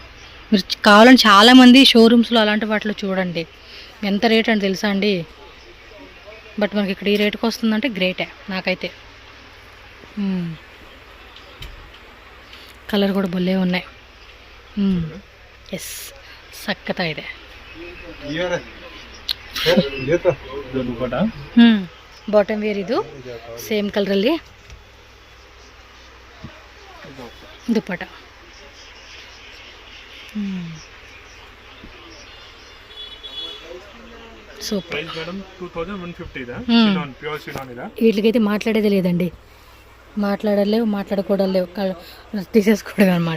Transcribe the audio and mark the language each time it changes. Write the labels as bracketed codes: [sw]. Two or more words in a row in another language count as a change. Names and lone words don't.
[te] మీరు కావాలని చాలామంది షోరూమ్స్లో అలాంటి వాటిలో చూడండి ఎంత రేట్ అని తెలుసా అండి. బట్ మనకి ఇక్కడ ఈ రేటుకి వస్తుందంటే గ్రేటే నాకైతే. కలర్ కూడా భలే ఉన్నాయి. [kn] ఎస్, సక్కత ಇದೆ. [en] bottom wear [kn] ಇದು ಸೇಮ್ ಕಲರಲ್ಲಿ ದುಪ್ಪಟ. [te] సూపర్. వీటికైతే మాట్లాడేది లేదండి, మాట్లాడకూడదు లేవు, తీసేసుకోవడం అనమాట.